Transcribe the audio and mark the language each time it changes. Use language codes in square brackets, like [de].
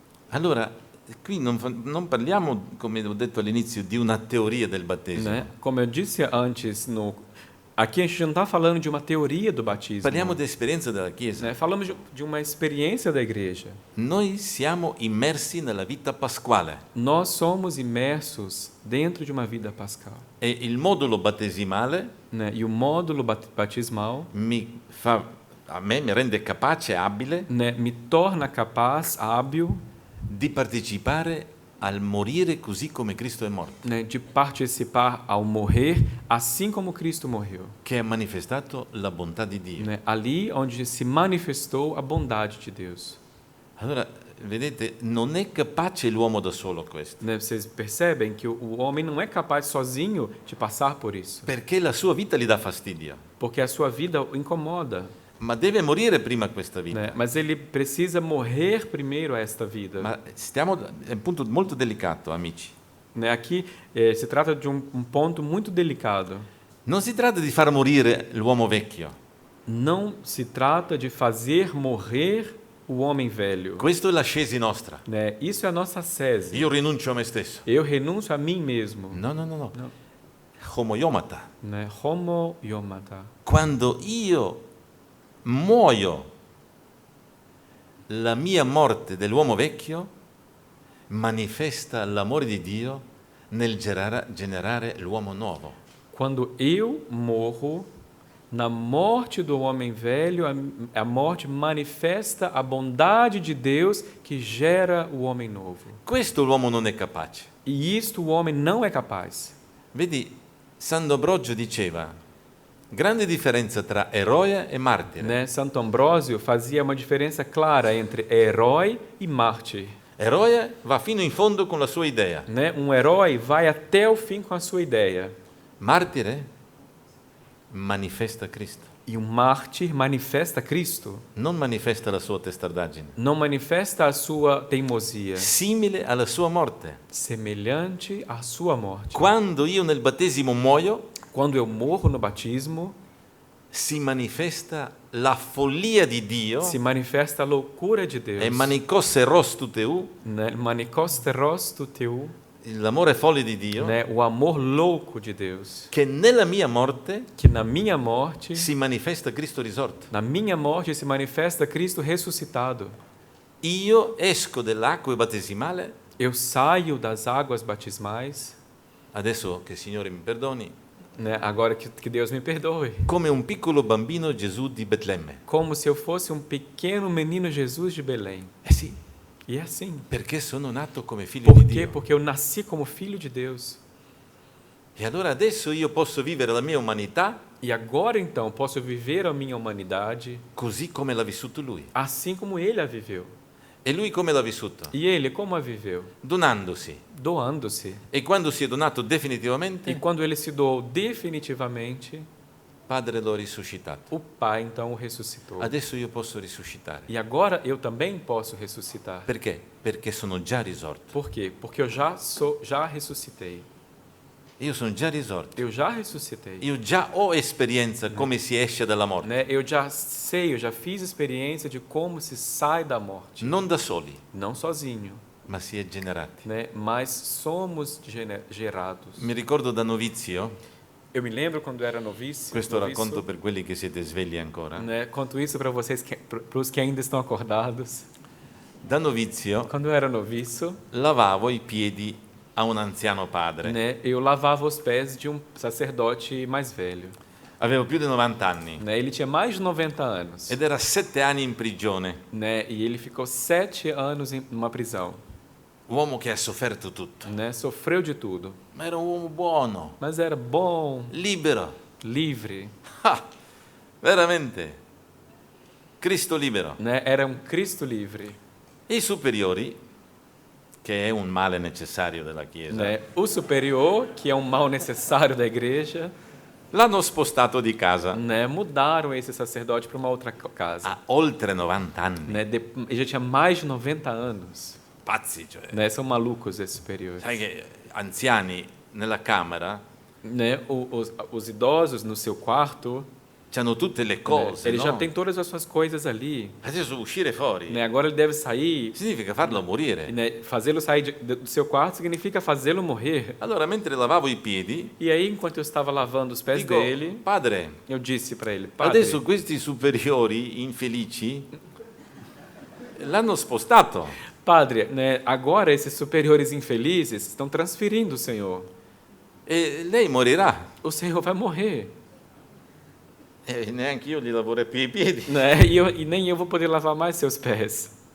[it] Allora, qui non parliamo, come ho detto all'inizio, di una teoria del battesimo. [pt] Né? Como eu disse antes, aqui a gente não está falando de uma teoria do batismo. [it] Parliamo di esperienza della Chiesa. [pt] Né? Falamos de uma experiência da igreja. [it] Noi siamo immersi nella vita pasquale [pt] Nós somos imersos dentro de uma vida pascal. [it] e il modulo battesimale [pt] Né? E o módulo batismal, [it] a me mi rende capace, abile [pt] né, me torna capaz, hábil, [it] di partecipare al morire così come Cristo è morto, [pt] né, de participar ao morrer, assim como Cristo morreu. [it] che ha manifestato la bontà di Dio. [pt] Né? Ali onde se manifestou a bondade de Deus. [it] Allora, vedete, non è capace l'uomo da solo questo, [pt] Né? Vocês percebem que o homem não é capaz sozinho de passar por isso, [it] perché la sua vita gli dà fastidio, [pt] porque a sua vida o incomoda. [it] ma deve morire prima questa vita. [pt] Né? Mas ele precisa morrer primeiro a esta vida. [it] Ma è un punto molto delicato, amici. [pt] Né? Aqui se trata de um ponto muito delicado. [it] Non si tratta di far morire l'uomo vecchio. [pt] Não se trata de fazer morrer o homem velho. [it] Questa è l'ascesi nostra. [pt] Né? Isso é a nossa sese. [it] Io rinuncio a me stesso. [pt] Eu renuncio a mim mesmo. [it] No. No. [el] Homoiomata. [pt] Né? Homo iomata. [it] Quando io muoio la mia morte dell'uomo vecchio, manifesta l'amore di Dio nel generare l'uomo nuovo. [pt] Quando eu morro, na morte do homem velho, a morte manifesta a bondade de Deus que gera o homem novo. [it] Questo l'uomo non è capace. [pt] E isto o homem não é capaz. [it] Vedi, Sant'Ambrogio diceva, grande differenza tra eroe e martire. [pt] Né? Santo Ambrósio fazia uma diferença clara entre herói e mártir. [it] Eroe va fino in fondo con la sua idea. [pt] Né? Um herói vai até o fim com a sua ideia. [it] Martire manifesta Cristo. [pt] E um mártir manifesta Cristo. [it] Non manifesta la sua testardaggine. [pt] Não manifesta a sua teimosia. [it] Simile alla sua morte. [pt] Semelhante à sua morte. [it] Quando io nel battesimo muoio, [pt] quando eu morro no batismo, [it] si manifesta la follia di Dio [pt] se manifesta a loucura de Deus. e manikosse rostu teu, Né? Manikosteros tu teu, [it] l'amore folle di Dio, [pt] né? O amor louco de Deus. [it] che nella mia morte [pt] Que na minha morte, [it] si manifesta Cristo risorto. [pt] na minha morte se manifesta Cristo ressuscitado. [it] Io esco dell'acqua battesimale, [pt] Eu saio das águas batismais, [it] adesso che il Signore mi perdoni, [pt] né? Agora que Deus me perdoe. [it] come un piccolo bambino Gesù di Betlemme. [pt] Como se eu fosse um pequeno menino Jesus de Belém. [it] Eh sì, [pt] E é assim. [it] perché sono nato come figlio [pt] Por [it] di [pt] quê? [it] Dio. [pt] Porque eu nasci como filho de Deus. [it] E allora adesso io posso vivere la mia umanità [pt] E agora então posso viver a minha humanidade [it] così come l'ha vissuto Lui. [pt] assim como ele a viveu. [it] E Lui come l'ha vissuto? [pt] E ele como a viveu? [it] Donandosi. [pt] Doando-se. [it] E quando si è donato [pt] E [it] definitivamente, [pt] quando ele se doou definitivamente, [it] Padre l'ho risuscitato. [pt] o Pai então o ressuscitou. [it] Adesso io posso risuscitare. [pt] E agora eu também posso ressuscitar. [it] Perché? Perché sono già risorto. [pt] Por quê? Porque eu já ressuscitei. [it] Io sono già risorto. [pt] Eu já ressuscitei. [it] Io già ho esperienza come si esce dalla morte. [pt] Né? Eu já sei, eu já fiz experiência de como se sai da morte. [it] Non da soli, [pt] Não sozinho, [it] ma si è generati. [pt] né? Mas somos gerados. [it] Mi ricordo da novizio, [pt] Eu me lembro quando era noviço. [it] questo racconto per quelli che siete svegli ancora. [pt] Né? Conto isso para vocês, para os que ainda estão acordados. [it] Da novizio [pt] Quando eu era noviço, [it] lavavo i piedi a un anziano padre. [pt] né? Eu lavava os pés de um sacerdote mais velho. [it] Avevo più di 90 anni [pt] Né? Ele tinha mais de 90 anos. [it] ed era 7 anni in prigione. [pt] Né? E ele ficou 7 anos em uma prisão. [it] Uomo che ha sofferto tutto, [pt] Né? Sofreu de tudo. [it] ma era un uomo buono, [pt] Mas era bom, [it] libero. [pt] livre. [it] Ah, veramente. Cristo libero. [pt] Né? Era um Cristo livre. [it] E i superiori, che è un male necessario della Chiesa, [pt] Né? O superior, que é um mal necessário da igreja, [it] l'hanno spostato di casa [pt] né? Mudaram esse sacerdote para uma outra casa. [it] a oltre 90 anni. [pt] Né? Ele já tinha mais de 90 anos. [it] Pazzi, cioè. [pt] Né? São malucos esses superiores. [it] Sai che anziani nella camera [pt] Né? Os idosos no seu quarto, [it] hanno tutte le [pt] né? [it] cose, [pt] Ele já no? tem todas as suas coisas ali. [it] Adesso uscire fuori [pt] Né? Agora ele deve sair. [it] significa farlo morire. [pt] Né? Fazê-lo sair do seu quarto significa fazê-lo morrer. [it] Allora, mentre lavavo i piedi, [pt] E aí, enquanto eu estava lavando os pés [it] dico, [pt] dele, [it] padre, [pt] eu disse para ele: Padre, [it] adesso questi superiori infelici l'hanno spostato. [pt] Padre, né? Agora esses superiores infelizes estão transferindo o Senhor. [it] E lei morirà. [pt] O Senhor vai morrer. [it] E neanche io gli lavoro più i piedi. [pt] Né? E nem eu vou poder lavar mais seus pés.